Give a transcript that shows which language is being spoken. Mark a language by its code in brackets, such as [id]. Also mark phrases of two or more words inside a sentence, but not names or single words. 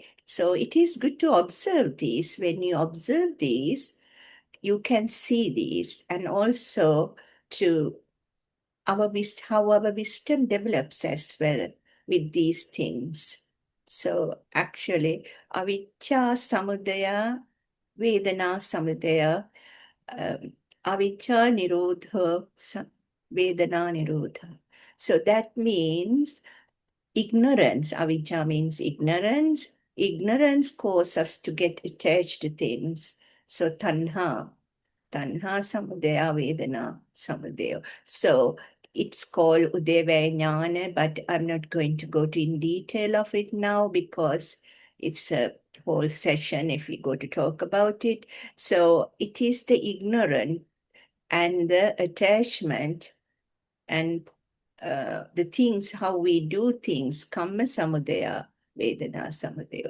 [en] So it is good to observe these. When you observe these, you can see these, and also to how our wisdom develops as well with these things. So actually, [pi] avijja samudaya, vedana samudaya, avijja nirodha, vedana nirodha. [en] So that means ignorance. Avijja means ignorance. Ignorance causes us to get attached to things. [pi] So tanha samudaya, vedana samudaya. [en] So it's called [pi] Udevaya Jnana, [en] but I'm not going to go to in detail of it now because it's a whole session if we go to talk about it. So it is the ignorant and the attachment and the things, how we do things, [pi] Kamma Samudaya, Vedana Samudaya.